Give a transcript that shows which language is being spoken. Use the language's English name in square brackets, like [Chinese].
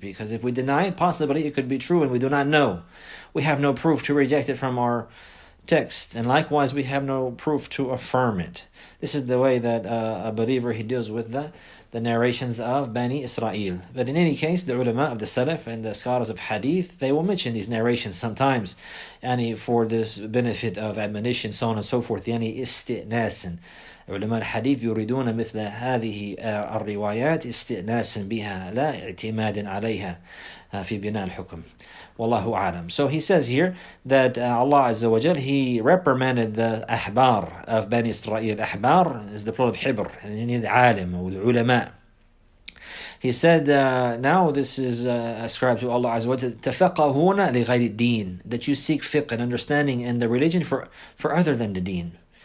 [English] Because if we deny it, possibly it could be true and we do not know. We have no proof to reject it from our text, and likewise we have no proof to affirm it. This is the way that a believer, he deals with the narrations of Bani Israel. But in any case, the ulama of the Salaf and the scholars of Hadith, they will mention these narrations sometimes, yani for this benefit of admonition, so on and so forth, yani استئناسا. [Arabic] علماء الحديث يريدون مثل هذه الروايات استئناسا بها لا اعتمادا عليها في بناء الحكم. Wallahu a'lam. [English] So he says here that Allah Azza wa Jal, he reprimanded the ahbar of Bani Israel. Ahbar is the plural of hibr, and the alim or the ulama. He said, now this is ascribed to Allah Azza wa Jal, [Arabic] تَفَقَهُونَ لِغَيْرِ الدِّينِ, [English] that you seek fiqh and understanding in the religion for other than the deen.